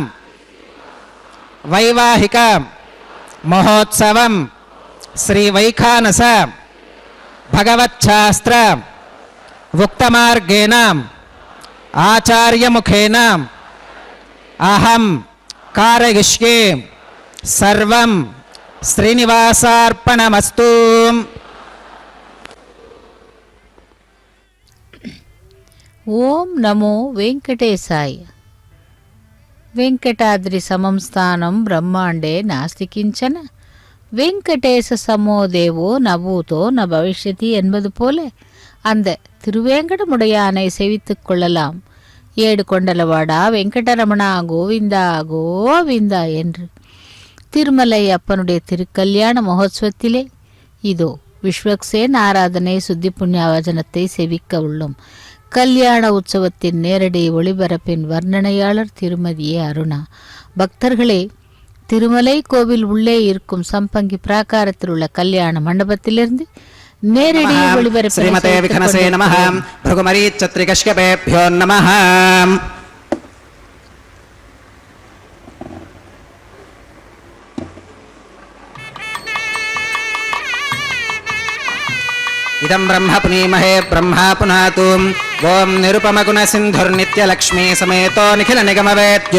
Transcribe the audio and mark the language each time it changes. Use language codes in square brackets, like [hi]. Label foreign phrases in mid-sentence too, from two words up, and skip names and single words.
[sa] वैवाहिक महोत्सवं श्री वैखानस भगवच्छास्त्र उक्तमार्गेण आचार्यमुखेन अहं कारयिष्ये सर्वं श्रीनिवासार्पणमस्तु. ओं नमो वेङ्कटेशाय. वेङ्कटाद्रि समं स्थानं ब्रह्माण्डे नास्ति किञ्चन वेङ्कटेश समो देवो नभूतो न भविष्यति [ta] என்பது போல அந்த திருவேங்கடமுடையானை செவித்துக் கொள்ளலாம். 7 [te] కొండలవాడా వెంకటరమణా [ta] கோவிந்தா கோவிந்தா என்று திருமலை அப்பனுடைய திருக்கல்யாண மகோத்சவத்திலே இதோ விஸ்வக்சேன் ஆராதனை சுத்தி புண்ணியாவச்சனத்தை செவிக்க உள்ளோம். கல்யாண உற்சவத்தின் நேரடி ஒளிபரப்பின் வர்ணனையாளர் திருமதி அருணா. பக்தர்களே, திருமலை கோவில் உள்ளே இருக்கும் சம்பங்கி பிராகாரத்தில் உள்ள கல்யாண மண்டபத்திலிருந்து நேரடி ஒளிபரப்பு [sa] इदं ब्रह्म पुनीमहे ब्रह्मा पुनातु ओं निरुपमगुण सिन्धुर्नित्यलक्ष्मी समेतो निखिल निगमवेद्यो